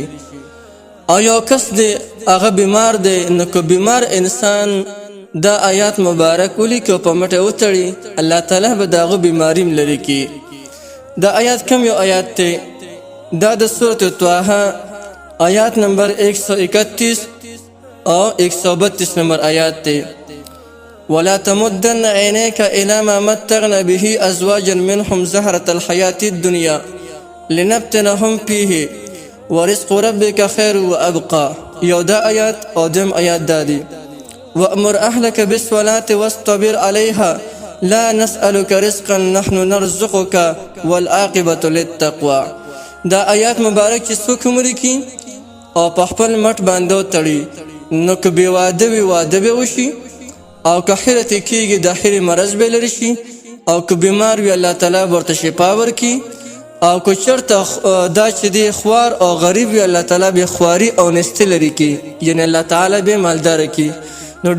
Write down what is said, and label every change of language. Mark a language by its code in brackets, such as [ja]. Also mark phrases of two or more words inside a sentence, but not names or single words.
[ps] او یو کس دی هغه بیمار دی نو که بیمار انسان دا آیات مبارک ولیکي او په مټ یې وتړي الله تعالی به د هغه بیماري هم لرې کړي. دا آیات کم یو آیات دی؟ دا د سورة طه آیات نمبر 131 او 132 نمبر آیات دی. [ar] ولا تمدن عينيك إلى ما متعنا به أزواجا منهم زهرة الحياة الدنيا لنفتنهم فيه ورزق ربك خير وأبقى. [ps] یو دا آیات او دم آیات دادی. [ar] وأمر أهلك بالصلاة واصطبر عليها لا نسألك رزقا نحن نرزقك والعاقبة للتقوى. [ps] دا آیات مبارک چې څوک ولیکي او په خپل مټ باندې وتړي نو که بې واده وي واده به وشي، او که حیره ترې کېږي د حیرې مرض به لرې شي، او که بیمار وي الله تعالی به ورته شفا ورکړي، او که چېرته دا چې دی خوار او غریب وي الله تعالی به خواري او نستي لرې کړي، یعنې الله تعالی به مالداره کړي.